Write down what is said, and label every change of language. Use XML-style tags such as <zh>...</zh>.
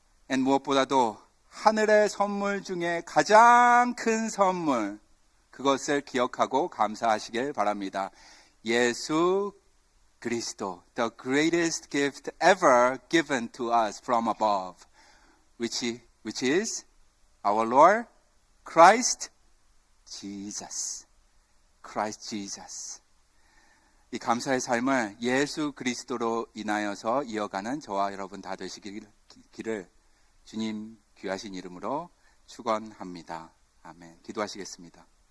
<ko>And 무엇보다도 하늘의 선물 중에 가장 큰 선물, 그것을 기억하고 감사하시길 바랍니다.</ko> <en>예수 그리스도, the greatest gift ever given to us from above, which is our Lord, Christ Jesus. Christ Jesus.</en> <ko>이 감사의 삶을 예수 그리스도로 인하여서 이어가는 저와 여러분 다 되시기를 주님 귀하신 이름으로 축원합니다. 아멘. 기도하시겠습니다.</ko>